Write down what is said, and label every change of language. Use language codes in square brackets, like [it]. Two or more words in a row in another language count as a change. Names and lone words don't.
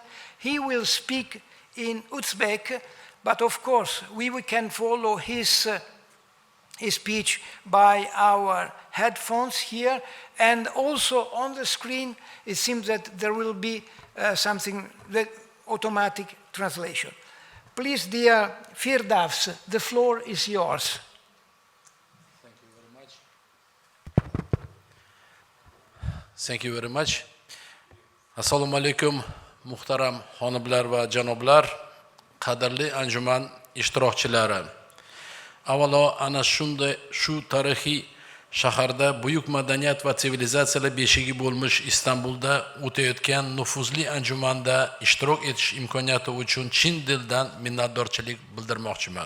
[en] He will speak in Uzbek, but of course, we can follow his speech by our headphones here, and also on the screen, it seems that there will be something that automatic translation. Please, dear Firdavs, the floor is yours. Thank you very much. Thank you very much. [uz] Assalomu alaykum, muhtaram xonimlar va janoblar, qadrli anjuman ishtirokchilari. Avvalo ana shu tarixiy shaharda buyuk madaniyat va sivilizatsiyalar beshigi bo'lmish Istanbulda o'tayotgan nufuzli anjumanda ishtirok etish imkoniyati uchun chin dildan minnatdorchilik bildirmoqchiman.